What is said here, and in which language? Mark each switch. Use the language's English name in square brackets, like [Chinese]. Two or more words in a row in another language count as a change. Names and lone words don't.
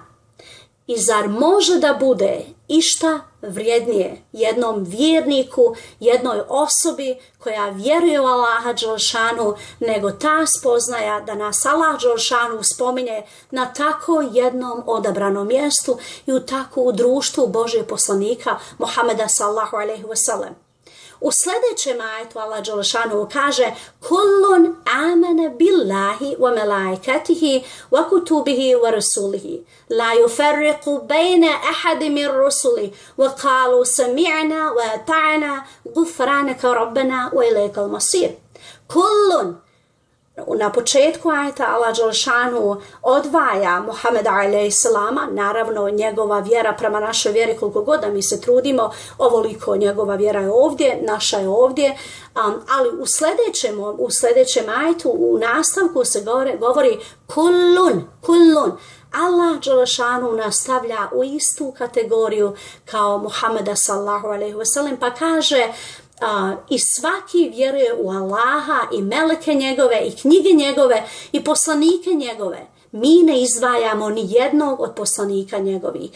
[Bosnian] I zar može da bude išta vrijednije jednom vjerniku, jednoj osobi koja vjeruje u Allaha dželešanu, nego ta spoznaja da nas Allah dželešanu spominje na tako jednom odabranom mjestu i u društvu Božjeg poslanika Muhammeda [Arabic] صلى الله عليه وسلم. [Bosnian] U sljedećem ajetu Allah dželešanu kaže [Arabic] كل آمن بالله وملائكته وكتبه ورسله لا نفرق بين أحد من رسله وقالوا سمعنا وأطعنا غفرانك ربنا وإليك المصير. [Bosnian] Kullun, na početku ajeta Allah dželešanu odvaja Muhammeda alejhisselama, naravno njegova vjera prema našoj vjeri, koliko god da mi se trudimo, ovoliko njegova vjera je ovdje, naša je ovdje, ali u sljedećem ajetu u nastavku se govori kullun. Allah dželešanu nastavlja u istu kategoriju kao Muhammeda [Arabic] صلى الله عليه وسلم, [Bosnian] pa kaže i svaki vjeruje u Allaha i meleke njegove i knjige njegove i poslanike njegove. Mi ne izdvajamo ni jednog od poslanika njegovih.